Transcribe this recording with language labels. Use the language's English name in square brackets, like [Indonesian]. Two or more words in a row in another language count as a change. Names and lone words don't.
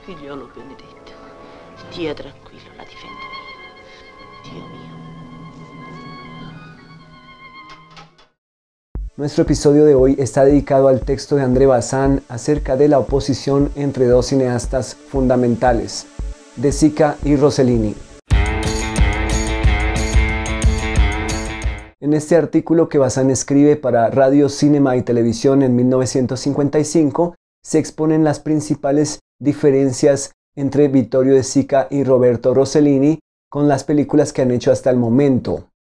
[Italian] figliolo benedetto, stia tranquillo, la difendo io. Dio mio. [Spanish] Nuestro episodio de hoy está dedicado al texto de André Bazin acerca de la oposición entre dos cineastas fundamentales, De Sica y Rossellini. En este artículo que Bazin escribe para Radio, Cinema y Televisión en 1955, se exponen las principales diferencias entre Vittorio De Sica y Roberto Rossellini con las películas que han hecho hasta el momento.